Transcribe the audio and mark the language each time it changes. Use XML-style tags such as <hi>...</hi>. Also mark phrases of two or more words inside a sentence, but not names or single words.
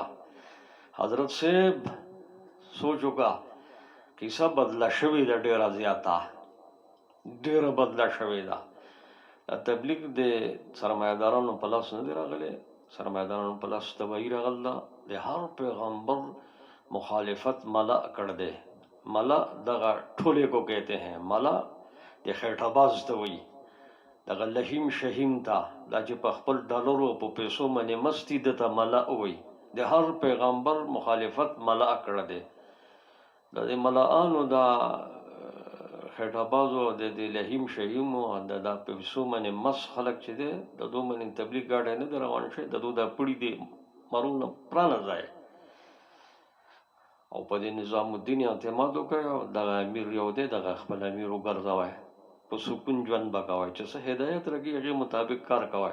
<ps>حضرت صاحب سوچ وکړه قصه بدله شوې ده ډېره زیاته، ډېره بدله شوې ده. تبلیغ د سرمایه‌دارانو په لاس نه دی راغلی، سرمایه‌دارانو په لاس تباهي راغله ده. د هر پیغمبر مخالفت ملا کړ دی. ملا دغه ټولې</ps> <ur>کو کہتے ہیں،</ur> <ps>ملا د خیټه باز ته وایي، دغه لهیم شهیم ته، دا چې په خپل ډالرو په پیسو باندې مستی ده ته ملا وایي. د هر پیغمبر مخالفت ملا کړ دی. د دې ملاانو دا خیټه بازو د دې لهیم شهیمو د دا پیسو باندې مس خلک چې دی د دو باندې تبلیغ ګاډی نه دی روان شوی، د دو دا پړي دی مرونه پرانه ځای، او په دې نظام الدین اعتماد وکړی، او دغه امیر یو دی دغه خپل امیر وګرځوی، په سکون ژوند به کوی، چې څه هدایت راکړي هغې مطابق کار کوی.</ps>